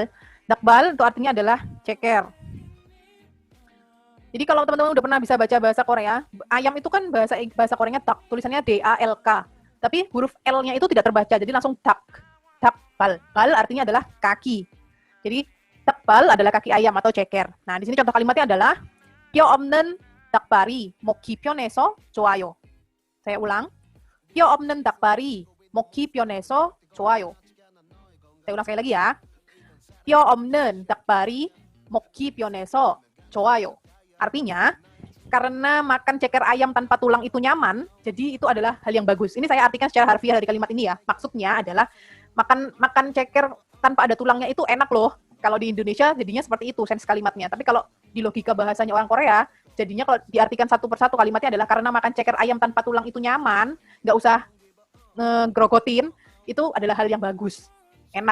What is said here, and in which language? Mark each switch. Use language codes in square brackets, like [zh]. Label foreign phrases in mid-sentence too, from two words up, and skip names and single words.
[id] Dakbal itu artinya adalah ceker. Jadi kalau teman-teman udah pernah bisa baca bahasa Korea, ayam itu kan bahasa Koreanya dak, tulisannya D-A-L-K. Tapi huruf L-nya itu tidak terbaca, jadi langsung dak. Dakbal. Bal artinya adalah kaki. Jadi dakbal adalah kaki ayam atau ceker. Nah, di sini contoh kalimatnya adalah [ko] 뼈 없는 닭발이 먹기 편해서 좋아요. [id] Saya ulang. [ko] 뼈 없는 닭발이 먹기 편해서 좋아요. [id] Saya ulang sekali lagi ya. [ko] 뼈 없는 닭발이 먹기 편해서 좋아요. [id] Artinya, karena makan ceker ayam tanpa tulang itu nyaman, jadi itu adalah hal yang bagus. Ini saya artikan secara harfiah dari kalimat ini ya. Maksudnya adalah makan ceker tanpa ada tulangnya itu enak loh. Kalau di Indonesia jadinya seperti itu sense kalimatnya. Tapi kalau di logika bahasanya orang Korea, jadinya kalau diartikan satu persatu kalimatnya adalah karena makan ceker ayam tanpa tulang itu nyaman, nggak usah ngegrogotin, itu adalah hal yang bagus, enak.